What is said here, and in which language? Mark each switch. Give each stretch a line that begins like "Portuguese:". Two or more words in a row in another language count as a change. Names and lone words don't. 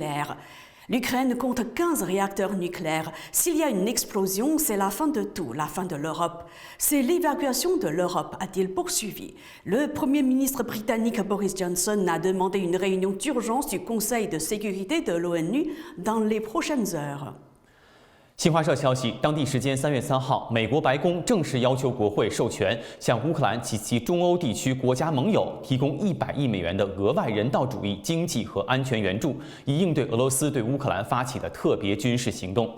French: » L'Ukraine compte 15 réacteurs nucléaires. S'il y a une explosion, c'est la fin de tout, la fin de l'Europe. C'est l'évacuation de l'Europe, a-t-il poursuivi. Le Premier ministre britannique Boris Johnson a demandé une réunion d'urgence du Conseil de sécurité de l'ONU dans les prochaines heures.
Chinese: 新华社消息，当地时间3月3号，美国白宫正式要求国会授权向乌克兰及其中欧地区国家盟友提供100亿美元的额外人道主义、经济和安全援助，以应对俄罗斯对乌克兰发起的特别军事行动。